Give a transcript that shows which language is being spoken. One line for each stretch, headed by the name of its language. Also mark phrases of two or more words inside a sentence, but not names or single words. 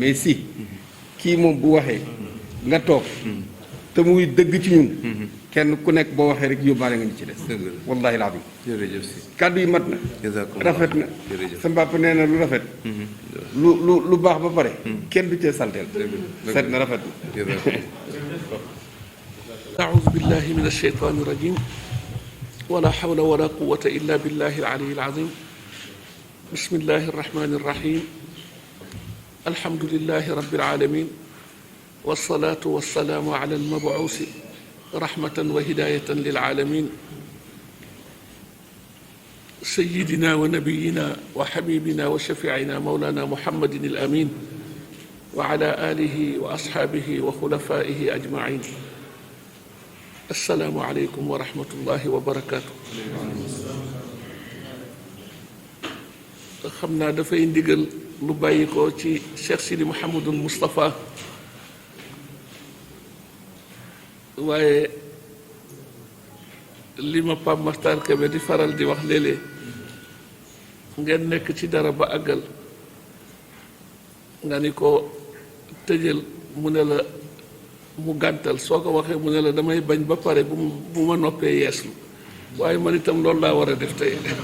Wolof: mais si kii moom bu waxee nga toog te muy dëgg ci ñun kenn ku nekk boo waxee rek yóbbaale nga ñu ci des dëgg la wallahi laa bi jërëjëf si kàddu yi mat na jazakumullah rafet na jërëjëf sa mbàpp nee na lu rafet lu baax ba pare kenn du cee salteel set na rafet na
Arabic: أعوذ بالله من الشيطان الرجيم ولا حول ولا قوة إلا بالله العلي العظيم بسم الله الرحمن الرحيم الحمد لله رب العالمين والصلاة والسلام على المبعوث رحمة وهداية للعالمين سيدنا ونبينا وحبيبنا وشفيعنا مولانا محمد الأمين وعلى آله وأصحابه وخلفائه أجمعين السلام عليكم ورحمة الله وبركاته
Wolof: xam naa dafay ndigal lu bàyyi ko ci Cheikh Sidi Mouhamadul Moustapha waaye li ma Pape Makhtar Kébé di faral di wax léeg-léeg ngeen nekk ci dara ba àggal nga ni ko tëjal mu ne la mu gàntal soo ko waxee mu ne la damay bañ ba pare bu ma noppee yeeslu waaye man itam loolu laa war a def tey